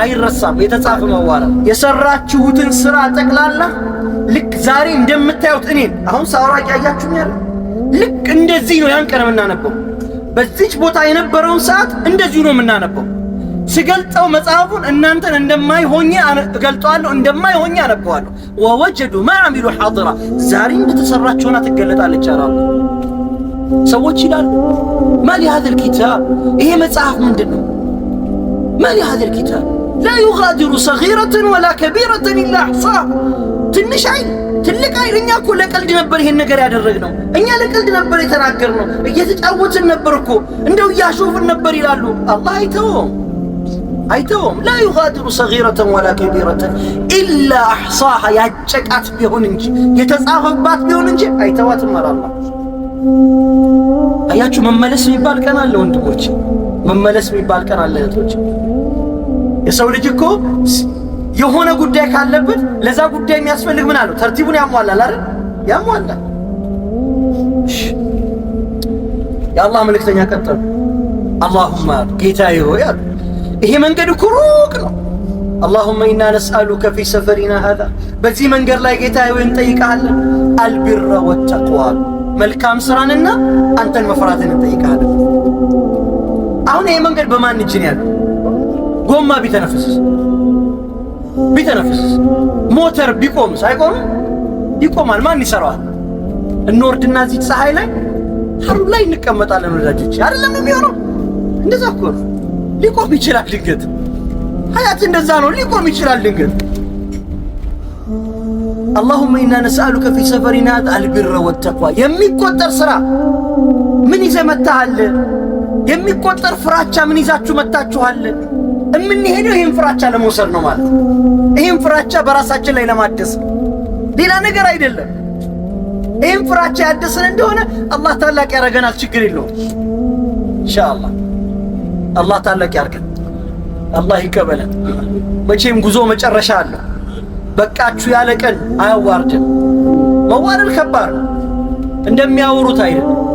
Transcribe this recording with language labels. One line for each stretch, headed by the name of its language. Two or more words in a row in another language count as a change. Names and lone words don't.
Amharic: አይረሳም። የተጻፈ መዋረድ የሰራችሁትን ስራ ጠቅላላ ልክ ዛሬ እንደምታዩት እኔ አሁን ሳውራቂ ያያችሁኛል። ልክ እንደዚህ ነው ያን ቀን የምናነበው። በዚች ቦታ የነበረውን ሰዓት እንደዚህ ነው የምናነበው። ሲገልጠው መጽሐፉን እናንተን እንደማይሆኛ እገልጠዋለሁ፣ እንደማይሆኛ አነበዋለሁ።
Arabic: ووجدوا ما عملوا حاضرا
Amharic: ዛሬ እንደተሰራችሁና ትገለጣለች አላህ። ሰዎች ይላሉ
Arabic: مال هذا الكتاب
Amharic: ይሄ መጽሐፍ ምንድነው?
Arabic: مال هذا الكتاب لا يغادر صغيرة ولا كبيرة إلا أحصاها።
Amharic: ትንሽ አይል ትልቅ አይል። እኛ እኮ ለቀልድ ነበር ይሄን ነገር ያደረግነው፣ እኛ ለቀልድ ነበር የተናገርነው፣ እየተጫወትን ነበር እኮ እንደው ያሾፍን ነበር ይላሉ። አላህ አይተውም
Arabic: لا يغادر صغيرة ولا كبيرة إلا أحصاها
Amharic: ያጨቃት ቢሆን እንጂ የተጻፈባት ቢሆን እንጂ አይተዋትም አላህ። አያችሁ መመለስ የሚባል ቀን አለ ወንድሞች፣ መመለስ የሚባል ቀን አለ እህቶች። የሰው ልጅ እኮ የሆነ ጉዳይ ካለበት ለዛ ጉዳይ የሚያስፈልግ ምን አለው ተርቲቡን ያሟላል አይደል? ያሟላል። የአላህ መልእክተኛ ቀጠሉ አላሁማ ጌታዬ ሆይ አሉ ይሄ መንገድ እኮ ሩቅ ነው።
Arabic: اللهم إنا نسألك في سفرنا هذا
Amharic: በዚህ መንገድ ላይ ጌታዬ ሆይ እንጠይቃለን
Arabic: البر والتقوى
Amharic: መልካም ስራንና አንተን መፍራትን እንጠይቃለን። አሁን ይሄ መንገድ በማን እጅ ነው ያለው? ጎማ ቢተነፍስ ሞተር ቢቆምስ አይቆምም? ይቆማል። ማን ይሰራዋል? እንወርድና እዚህ ፀሐይ ላይ ሐሩር ላይ እንቀመጣለን ወዳጆች፣ አይደለም የሚሆነው? እንደዛ እኮ ነው። ሊቆም ይችላል ድንገት። ሀያት እንደዛ ነው፣ ሊቆም ይችላል ድንገት።
Arabic: اللهم إنا نسألك في سفرنا البر والتقوى
Amharic: የሚቆጠር ስራ ምን ይዘህ መጣሃል? የሚቆጠር ፍራቻ ምን ይዛችሁ መጣችኋል? እምንሄደው ይሄን ፍራቻ ለመውሰድ ነው ማለት ነው። ይሄን ፍራቻ በራሳችን ላይ ለማደስ ሌላ ነገር አይደለም። ይሄን ፍራቻ ያደስን እንደሆነ አላህ ታላቅ ያደርገናል። ችግር የለውም ኢንሻአላህ። አላህ ታላቅ ያርገን። አላህ ይቀበለን። መቼም ጉዞ መጨረሻ አለው። በቃችሁ ያለ ቀን አያዋርድም። መዋረድ ከባድ ነው፣ እንደሚያወሩት አይደለም።